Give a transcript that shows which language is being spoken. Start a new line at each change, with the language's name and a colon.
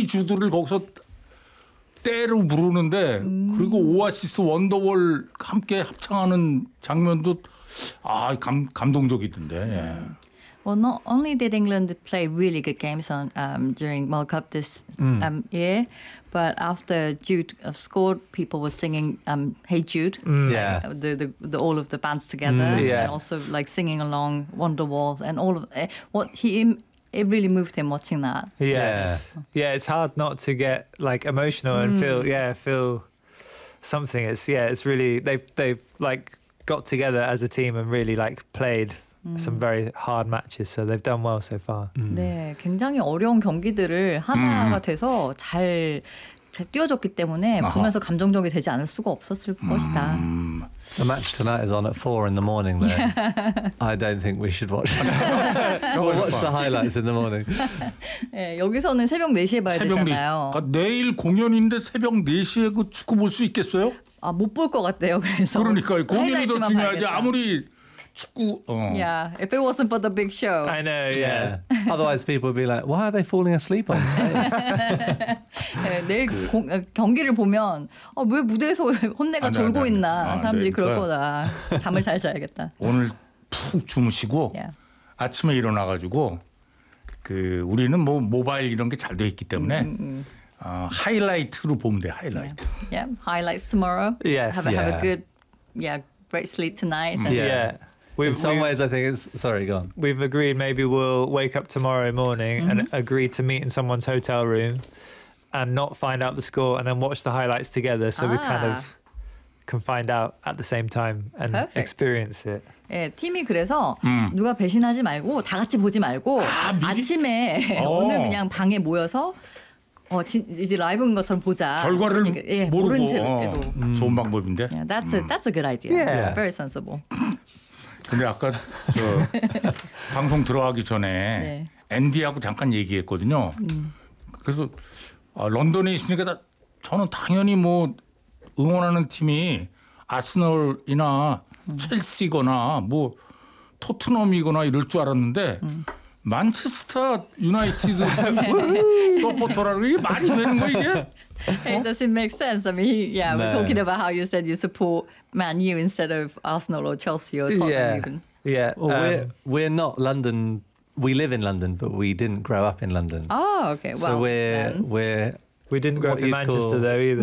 Korean: 주들을 거기서 때로 부르는데 그리고 오아시스 원더월 함께 합창하는 장면도 아 감동적이던데.
English: Well, not only did England play really good games on during World Cup this year, but after Jude scored, people were singing "Hey Jude," the all of the bands together, and also like singing along "Wonderwall" and all of what he. It really moved him watching that. Yeah, it's hard not to get like emotional and feel something. It's really they've like got together as a team and really like played. Some very hard matches, so they've done well so far.
Korean: 네, 굉장히 어려운 경기들을 하나가 돼서 잘 뛰어줬기 때문에 보면서 감정적이 되지 않을 수가 없었을 것이다.
English: The match tonight is on at 4 a.m. though. Yeah. I don't think we should watch. We'll watch the highlights in the morning.
Korean: 네, 여기서는 새벽 4시에 봐야 되잖아요. 그러니까 내일 공연인데 새벽 4시에 그 축구 볼 수 있겠어요? 아, 못 볼 것 같아요. 그래서 그러니까 공연이 더 중요하지. 아무리
English: Yeah, if it wasn't for the big show. I know, yeah. Otherwise people would be like, why are they falling asleep on stage?
Korean: 네, 내일 경기를 보면 왜 무대에서 혼내가 졸고 있나 사람들이 그럴 거다. 잠을 잘 자야겠다. 오늘 푹 주무시고 아침에 일어나가지고 그 우리는 뭐 모바일 이런 게 잘 돼 있기 때문에 하이라이트로 보면 돼, 하이라이트.
English: Yeah, highlights tomorrow. Yes. Have a good, great sleep tonight. Yeah. In some ways, I think it's... Sorry, go on. We've agreed maybe we'll wake up tomorrow morning and agree to meet in someone's hotel room and not find out the score and then watch the highlights together so we kind of can find out at the same time and experience it.
Korean: 예, 팀이 그래서 누가 배신하지 말고 다 같이 보지 말고 아침에 오늘 그냥 방에 모여서 이제 라이브인 것처럼 보자. 결과를 모르는 채로. 좋은 방법인데.
English: Yeah, that's a good idea. Yeah. Yeah. Very sensible.
Korean: 근데 아까 저 방송 들어가기 전에 앤디하고 잠깐 얘기했거든요. 그래서 런던에 있으니까 저는 당연히 뭐 응원하는 팀이 아스널이나 첼시거나 뭐 토트넘이거나 이럴 줄 알았는데 만체스터 유나이티드 서포터라는 게 말이 되는 거 이게?
English: It doesn't make sense. I mean, we're talking about how you said you support Man U instead of Arsenal or Chelsea or Tottenham. We're not London. We live in London, but we didn't grow up in London. Oh, okay. Well, so we didn't grow up in Manchester though either.